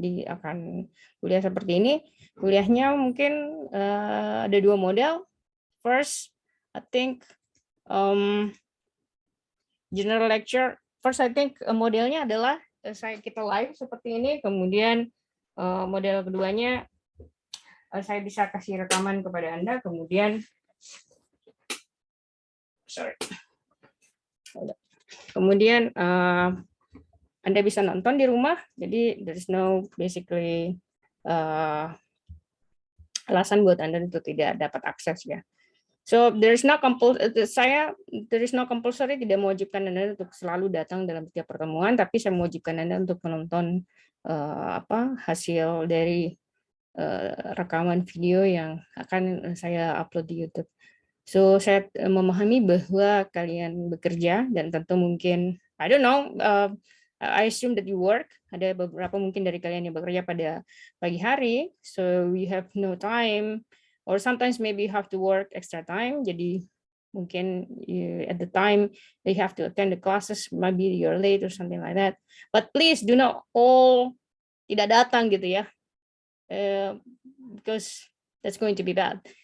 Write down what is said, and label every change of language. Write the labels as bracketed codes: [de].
[id] Akan kuliah seperti ini. Kuliahnya mungkin ada dua model. [en] First, I think general lecture. First, I think [id] modelnya adalah kita live seperti ini. Kemudian model keduanya saya bisa kasih rekaman kepada Anda. Kemudian, kemudian Anda bisa nonton di rumah. Jadi [en] there is no basically [id] alasan buat Anda untuk tidak dapat akses ya. [en] So there is no compulsory, [id] tidak mewajibkan Anda untuk selalu datang dalam setiap pertemuan, tapi saya mewajibkan Anda untuk menonton hasil dari rekaman video yang akan saya upload di YouTube. [en] So [id] saya memahami bahwa kalian bekerja dan tentu mungkin [en] I don't know, I assume that you work. [id] Ada beberapa mungkin dari kalian yang bekerja pada pagi hari, [en] so we have no time. Or sometimes maybe you have to work extra time. [id] Jadi mungkin [en] at the time they have to attend the classes, maybe you're late or something like that. But please do not all [id] tidak datang gitu ya, [en] because that's going to be bad.